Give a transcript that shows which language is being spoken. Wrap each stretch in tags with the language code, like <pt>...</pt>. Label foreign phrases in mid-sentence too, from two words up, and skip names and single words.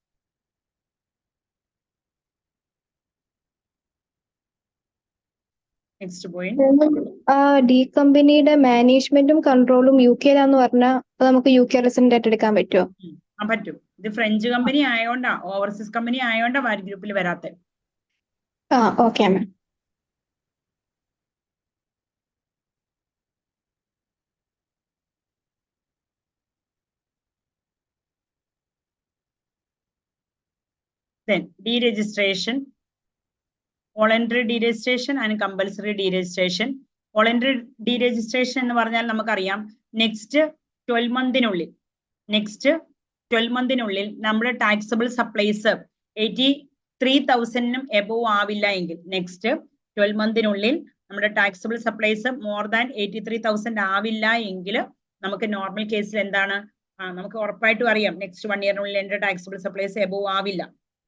<en>next point,</en> <ml>ഡി കമ്പനിയുടെ മാനേജ്മെന്റും കൺട്രോളും UK-ലാന്ന് പറഞ്ഞാൽ അത് നമുക്ക്</ml> <en>UK resident</en> <ml>എടുക്കാൻ പറ്റുമോ? പറ്റും. ഇത് ഫ്രഞ്ച് കമ്പനി ആയതുകൊണ്ടാ, ഓവർസീസ് കമ്പനി ആയതുകൊണ്ടാ VAT ഗ്രൂപ്പിൽ വരാത്തത്.</ml> <en>okay ma'am. Then deregistration, voluntary deregistration and compulsory deregistration. Voluntary deregistration</en> <ml>എന്ന് പറഞ്ഞാൽ നമുക്കറിയാം നെക്സ്റ്റ് 12 മന്തിനുള്ളിൽ നമ്മുടെ</ml> <en>taxable supplies</en> <ml>83,000 എബോവ് ആവില്ല എങ്കിൽ, നെക്സ്റ്റ് 12 മന്തിനുള്ളിൽ നമ്മുടെ</ml> <en>taxable supplies more than 83,000</en> <ml>ആവില്ല എങ്കിൽ നമുക്ക് നോർമൽ കേസിൽ എന്താണ്, നമുക്ക് ഉറപ്പായിട്ടും അറിയാം നെക്സ്റ്റ് 1 ഇയറിനുള്ളിൽ എന്റെ</ml> <en>taxable supplies</en> <ml>എബോവ് ആവില്ല.</ml>